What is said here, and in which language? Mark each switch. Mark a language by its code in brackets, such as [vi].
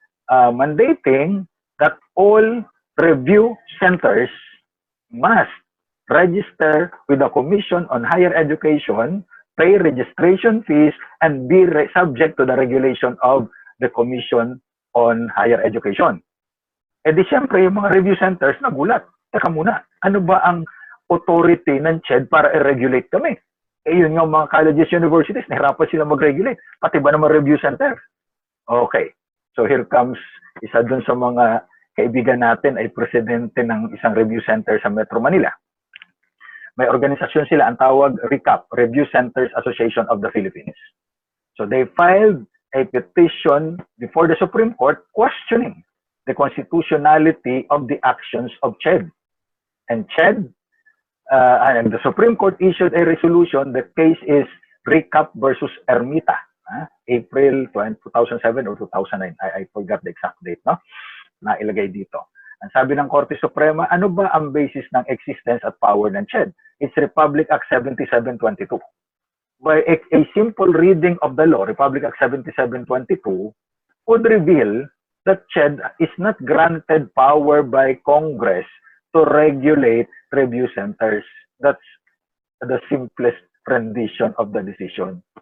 [en] mandating that all review centers must register with the Commission on Higher Education, pay registration fees, and be subject to the regulation of the Commission on Higher Education. [tl] Eh di siyempre, yung mga review centers nagulat. Teka muna, ano ba ang authority ng CHED para i-regulate kami? Eh yun nga mga colleges, universities, nahirapan sila mag-regulate. Pati ba naman review center? Okay. [en] So here comes [tl] isa dun sa mga kaibigan natin ay presidente ng isang review center sa Metro Manila. May organisasyon sila, ang tawag RECAP, Review Centers Association of the Philippines. [en] So they filed a petition before the Supreme Court questioning the constitutionality of the actions of CHED. And CHED, and the Supreme Court issued a resolution. The case is RECAP versus Ermita, April 2007 or 2009. I forgot the exact date, no? [tl] Nailagay dito. Ang sabi ng Korte Suprema, ano ba ang basis ng existence at power ng CHED? [en] It's Republic Act 7722. By a simple reading of the law, Republic Act 7722 would reveal that CHED is not granted power by Congress to regulate review centers. That's the simplest rendition of the decision.